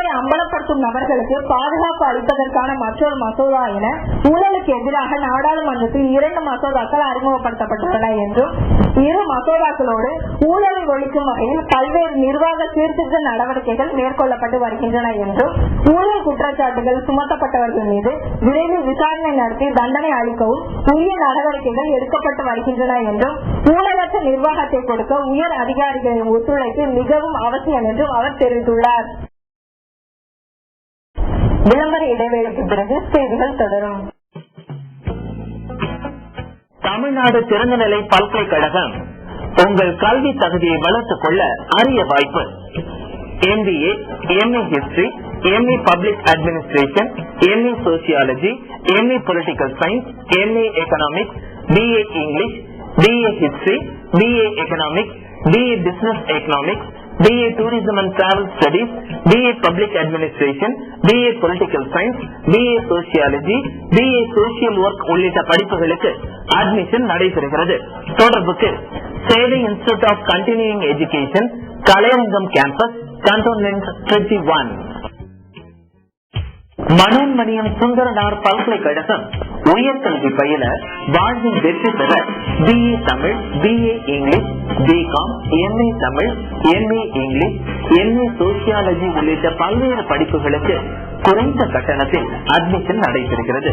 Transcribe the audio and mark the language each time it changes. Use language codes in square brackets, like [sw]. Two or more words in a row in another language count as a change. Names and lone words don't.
[ta] அம்பலப்படுத்தும் நபர்களுக்கு பாதுகாப்பு அளிப்பதற்கான மற்றொரு மசோதா என ஊழலுக்கு எதிராக நாடாளுமன்றத்தில் 2 மசோதாக்கள் அறிமுகப்படுத்தப்பட்டுள்ளன என்றும் இரு மசோதாக்களோடு ஊழலை ஒழிக்கும் வகையில் பல்வேறு நிர்வாக சீர்திருத்த நடவடிக்கைகள் மேற்கொள்ளப்பட்டு வருகின்றன என்றும் ஊழல் குற்றச்சாட்டுகள் சுமத்தப்பட்டவர்கள் மீது விரைவில் விசாரணை நடத்தி தண்டனை அளிக்கவும் உரிய நடவடிக்கைகள் எடுக்கப்பட்டு வருகின்றன என்றும் ஊழலற்ற நிர்வாகத்தை கொடுக்க உயர் அதிகாரிகளின் ஒத்துழைப்பு மிகவும் அவசியம் என்றும் அவர் தெரிவித்துள்ளார். விளம்பர இடைவேளைக்கு பிறகு செய்திகள் தொடரும். தமிழ்நாடு திறந்தநிலை பல்கலைக்கழகம் உங்கள் கல்வி தகுதியை வளர்த்துக் கொள்ள அரிய வாய்ப்பு. [en] MBA, MA History, MA Public Administration, MA Sociology, MA Political Science, MA Economics, BA English, BA History, BA Economics, BA Business Economics, BA Tourism and Travel Studies, BA Public Administration, BA Political Science, BA Sociology, BA Social Work [ta] உள்ளிட்ட படிப்புகளுக்கு அட்மிஷன் நடைபெறுகிறது. தொடர்புக்கு சேவை [en] Institute of Continuing Education, [ta] கலையரங்கம் கேம்பஸ், Cantonment 21. மனோன்மணியம் சுந்தரனார் பல்கலைக்கழகம் உயர்கல்வி பயில வாழ்வில் வெற்றி பெற BA தமிழ், [en] BA English, [ta] BCom, MA தமிழ், [en] MA English, MA Sociology [ta] உள்ளிட்ட பல்வேறு படிப்புகளுக்கு குறைந்த கட்டணத்தில் அட்மிஷன் நடைபெறுகிறது.